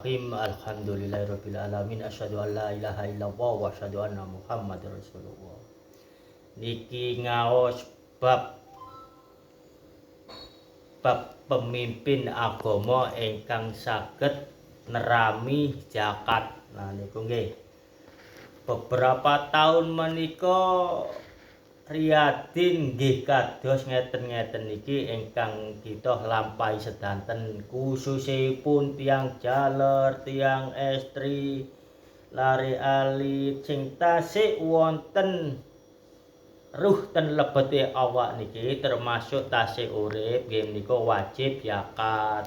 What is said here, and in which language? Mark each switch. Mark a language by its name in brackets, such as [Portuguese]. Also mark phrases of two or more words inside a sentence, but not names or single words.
[Arabic] بسم الله الرحمن الرحيم الحمد لله رب العالمين أشهد أن لا إله إلا الله وأشهد أن محمدا رسول الله. [Javanese] Niki ngaos bab pemimpin agama ingkang saged nerami zakat. Nah niku nggih. [Indonesian] Beberapa tahun [Javanese] menika Riyadin nggih kados ngeten-ngeten niki ingkang kita lampahi sedanten, khususipun tiyang jaler, tiyang estri, lare alit sing tasih wonten ruh ten lebete awak niki termasuk tasih urip nggih menika wajib zakat.